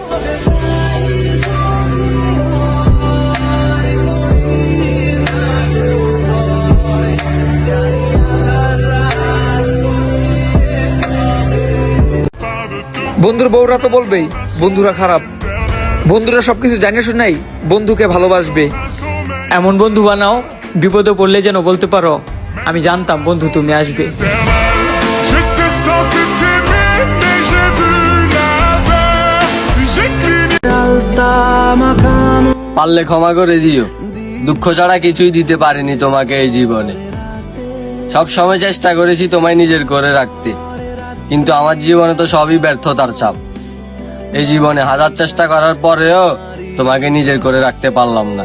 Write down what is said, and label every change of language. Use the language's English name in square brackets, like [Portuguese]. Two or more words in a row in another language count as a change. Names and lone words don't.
[Bangla] বন্ধুর বউরা তো বলবেই বন্ধুরা খারাপ, বন্ধুরা সবকিছু জানিয়ে শুনেই বন্ধুকে ভালোবাসবে। এমন বন্ধু বানাও বিপদে পড়লে যেন বলতে পারো আমি জানতাম বন্ধু তুমি আসবে। [French] J'étais censé t'aimer, mais j'ai vu l'inverse. J'ai cligné. [Bangla] পারলে ক্ষমা করে দিও, দুঃখ ছাড়া কিছুই দিতে পারিনি তোমাকে এই জীবনে। সব সময় চেষ্টা করেছি তোমায় নিজের করে রাখতে, কিন্তু আমার জীবনে তো সবই ব্যর্থতার চাপ। এই জীবনে হাজার চেষ্টা করার পরেও তোমাকে নিজের করে রাখতে পারলাম না।